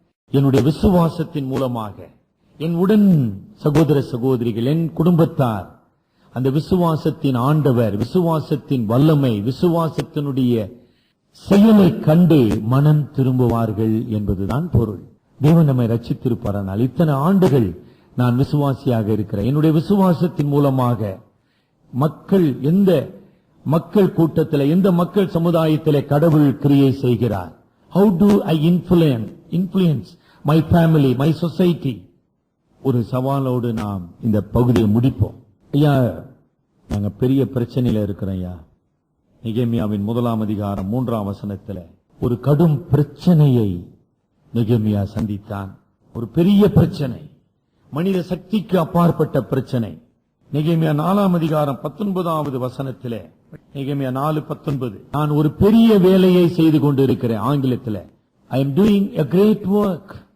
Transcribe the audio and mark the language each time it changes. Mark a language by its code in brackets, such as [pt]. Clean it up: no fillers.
[ta] என்னுடைய விசுவாசத்தின் மூலமாக என் உடன் சகோதர சகோதரிகள், என் குடும்பத்தார் அந்த விசுவாசத்தின் ஆண்டவர், விசுவாசத்தின் வல்லமை, விசுவாசத்தினுடைய செயலை கண்டு மனம் திரும்புவார்கள் என்பதுதான் பொருள். தேவன் நம்மை ரட்சித்திருப்பாரானால் இத்தனை ஆண்டுகள் நான் விசுவாசியாக இருக்கிறேன். என்னுடைய விசுவாசத்தின் மூலமாக மக்கள் எந்த மக்கள் கூட்டத்தில், எந்த மக்கள் சமுதாயத்திலே கடவுள் கிரியை செய்கிறார். [en] How do I influence my family, my society? [ta] ஒரு சவாலோடு நாம் இந்த பகுதியை முடிப்போம். ஐயா, நாங்க பெரிய பிரச்சனையில இருக்கிறோம் ஐயா. நெகேமியாவின் 1ஆம் அதிகாரம் 3ஆம் வசனத்துல ஒரு கடும் பிரச்சனையை நெகேமியா சந்தித்தான். ஒரு பெரிய பிரச்சனை, மனித சக்திக்கு அப்பாற்பட்ட பிரச்சனை. நெகேமியா 4ஆம் அதிகாரம் 19வது வசனத்திலே, நெகேமியா 4:19, நான் ஒரு பெரிய வேலையை செய்து கொண்டிருக்கிறேன். ஆங்கிலத்தில் [en] I am doing a great work.